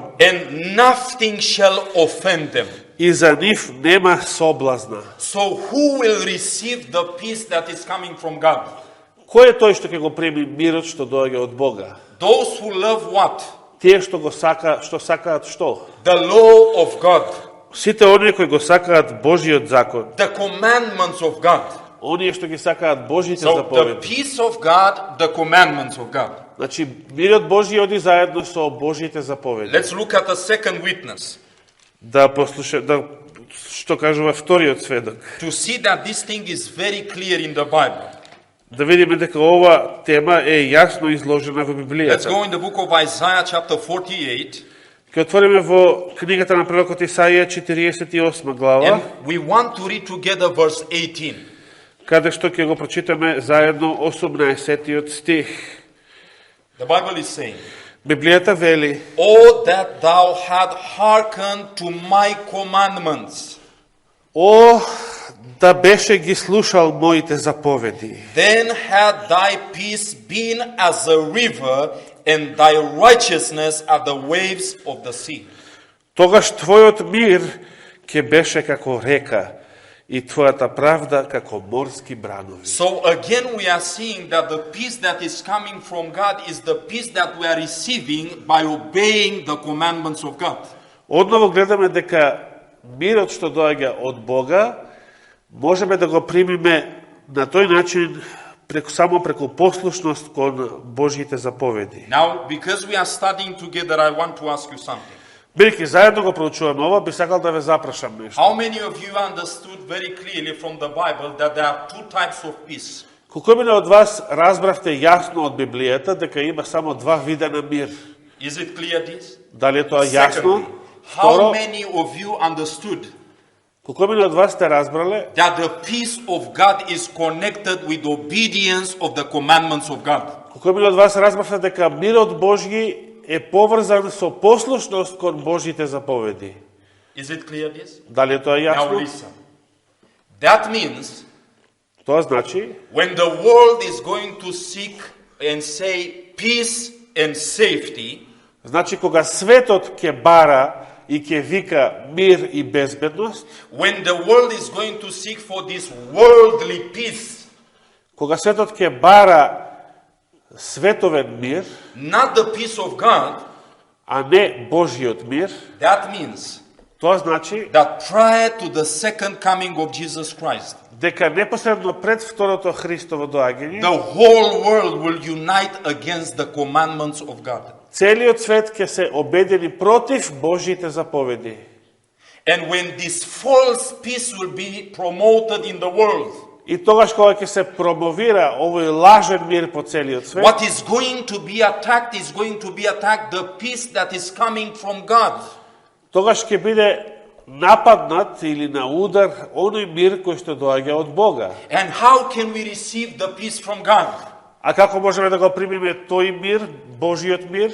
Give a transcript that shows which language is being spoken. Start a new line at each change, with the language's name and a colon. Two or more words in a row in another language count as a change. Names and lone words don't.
English: and nothing shall offend them.
Macedonian: и за нив нема соблазна.
English: So who will receive the peace that is coming from God?
Macedonian: Кој е тој што ќе го прими мирот што доаѓа од Бога?
English: Those who love what?
Macedonian: Тие што го сакаат што?
English: The law of God,
Macedonian: Сите оние кои го сакаат Божиот закон,
English: the commandments of God.
Macedonian: оние што ги сакаат Божите
English: So the
Macedonian: заповеди.
English: peace of God, the commandments of God.
Macedonian: Значи, мирот Божи оди заедно со Божите заповеди.
English: Let's look at a second witness
Macedonian: Да што кажува вториот сведок.
English: to see that this thing is very clear in the Bible.
Macedonian: Да видиме дека ова тема е јасно изложена во
English: Let's
Macedonian: Библијата.
English: go in the book of Isaiah chapter 48,
Macedonian: Ќе отвориме во книгата на пророкот Исаија 48 глава,
English: and we want to read together verse 18.
Macedonian: каде што ќе го прочитаме заедно 18-тиот стих.
English: The Bible is saying,
Macedonian: Библијата вели:
English: "Oh, that thou had hearkened to my commandments,
Macedonian: О, да беше ги слушал моите заповеди,
English: then had thy peace been as a river, and thy righteousness as the waves of the sea."
Macedonian: тогаш твојот мир ќе беше како река и твојата правда како морски бранови.
English: So again we are seeing that the peace that is coming from God is the peace that we are receiving by obeying the commandments of God.
Macedonian: Одново гледаме дека мирот што доаѓа од Бога можеме да го примиме на тој начин само преку послушност кон Божите заповеди.
English: Now, because we are studying together, I want to ask you something.
Macedonian: Бидејќи заедно го проучуваме ова, би сакал да ве запрашам нешто.
English: How many of you understood very clearly from the Bible that there are two types of peace?
Macedonian: Колку мене од вас разбравте јасно од Библијата дека има само два вида на мир?
English: Is it clear this?
Macedonian: Дали е тоа јасно?
English: Secondly, how
Macedonian: Второ,
English: many of you understood
Macedonian: колку мене од вас сте разбрале
English: that the peace of God is connected with obedience of the commandments of God?
Macedonian: колку мене од вас разбравте дека мирот Божји е поврзан со послушност кон Божите заповеди?
English: Is it clear this?
Macedonian: Дали е тоа
English: Now
Macedonian: јасно?
English: listen. That means
Macedonian: Тоа значи,
English: when the world is going to seek and say peace and safety,
Macedonian: кога светот ќе бара и ќе вика мир и безбедност,
English: when the world is going to seek for this worldly peace,
Macedonian: кога светот ќе бара световен мир,
English: not the peace of God,
Macedonian: а не Божиот мир,
English: that means
Macedonian: тоа значи
English: that prior to the second coming of Jesus Christ,
Macedonian: дека непосредно пред второто Христово доаѓање,
English: the whole world will unite against the commandments of God.
Macedonian: целиот свет ќе се обедини против Божите заповеди.
English: And when this false peace will be promoted in the world,
Macedonian: И тогаш кога ќе се промовира овој лажен мир по целиот свет,
English: what is going to be attacked is going to be attacked the peace that is coming from God.
Macedonian: тогаш ќе биде нападнат или на удар оној мир кој што доаѓа од Бога.
English: And how can we receive the peace from God?
Macedonian: А како можеме да го примиме тој мир, Божиот мир?